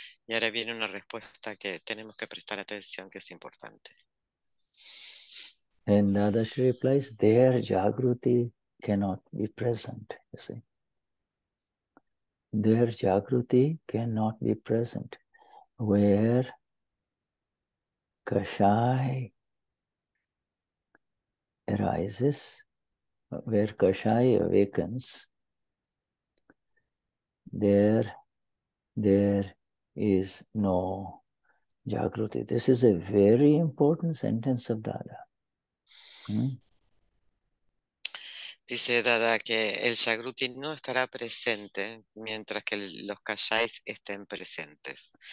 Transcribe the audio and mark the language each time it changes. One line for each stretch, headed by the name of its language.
Spanish: Y ahora viene una respuesta que tenemos que prestar atención, que es importante.
English: And Dadashri replies, their Jagruti cannot be present, you see. Their Jagruti cannot be present. Where kashaya arises, where kashaya awakens, there is no Jagruti. This is a very important sentence of Dada.
Spanish: Dice Dada que el Jagruti no estará presente mientras que los kashais estén presentes.